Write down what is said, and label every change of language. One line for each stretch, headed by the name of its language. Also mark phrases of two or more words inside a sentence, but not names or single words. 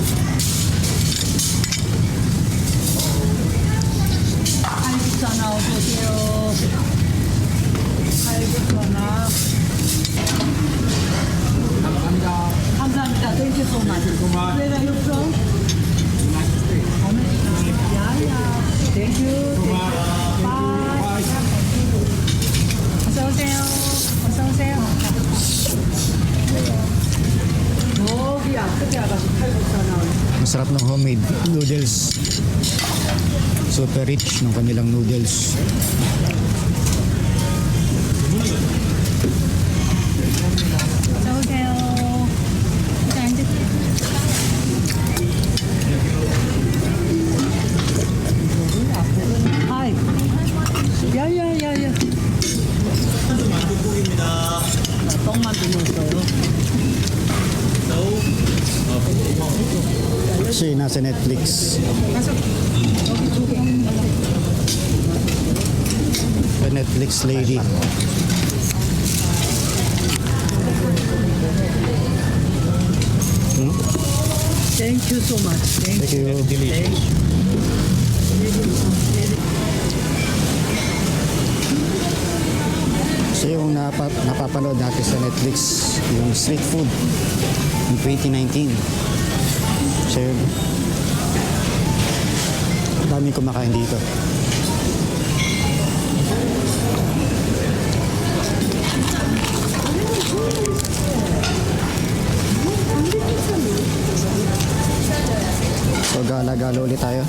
Korean: 감사합니다.
English: Thank you so much. Where are you from? Yeah, yeah. Thank you. Bye.
Korean: 어서 오세요. 어서 오세요. 저기 앞에 아가씨 칼국수 나오네.
Filipino: Masarap ng
English: homemade noodles. Super rich
Filipino: ng kanilang noodles.
Korean: 어서 오세요. 일단 앉으세요. 하이. 야야야야. 떡만두 넣었어요.
Filipino: Siya yung nasa Netflix.
English: The Netflix lady. Thank you so much. Thank Thank you.
Filipino: So yung napapanood natin sa Netflix, yung
English: street food in 2019.
Filipino: So yun, daming kumakain dito. So gala-gala ulit tayo.